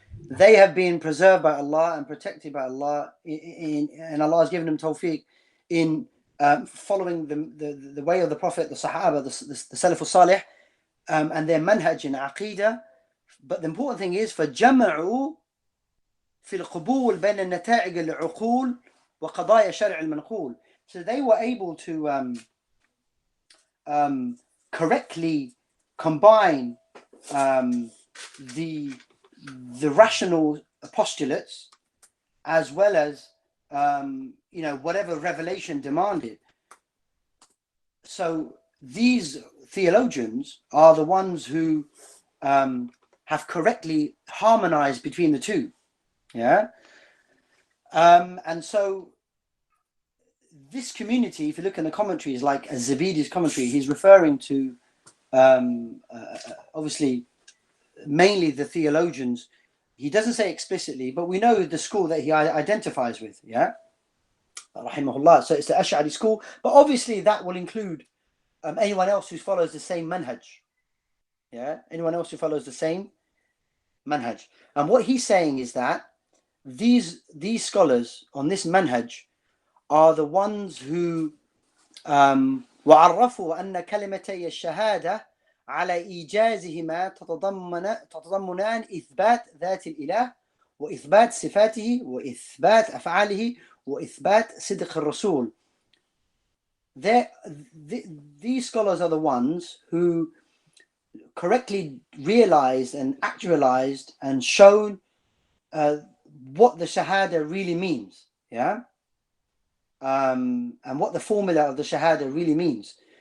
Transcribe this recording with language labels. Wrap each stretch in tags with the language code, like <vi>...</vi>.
<en>They have been preserved by Allah and protected by Allah, and Allah has given them tawfiq in following the way of the Prophet, the Sahaba, the Salaf al-Salih, and their manhaj in Aqeedah. But the important thing is</en> <ar>فَجَمَعُوا فِي الْقُبُولِ بَيْنَ النَّتَائِجِ الْعُقُولِ وَقَضَايَا شَرْعِ الْمَنْقُولِ.</ar> <en>So they were able to correctly combine the rational postulates as well as whatever revelation demanded. So these theologians are the ones who have correctly harmonized between the two. And so this community, if you look in the commentaries, like Az-Zabidi's commentary, he's referring to obviously mainly the theologians. He doesn't say explicitly, but we know the school that he identifies with, rahimahullah. So it's the Ash'ari school, but obviously that will include anyone else who follows the same manhaj. Anyone else who follows the same manhaj. And what he's saying is that these scholars on this manhaj are the ones who</en> <ar>وعرفوا أن كلمتي الشهادة على إيجازهما تتضمنان إثبات ذات الإله وإثبات صفاته وإثبات أفعاله وإثبات صدق الرسول.</ar> <en>These scholars are the ones who correctly realized and actualized and shown what the Shahada really means, and what the formula of the Shahada really means.</en>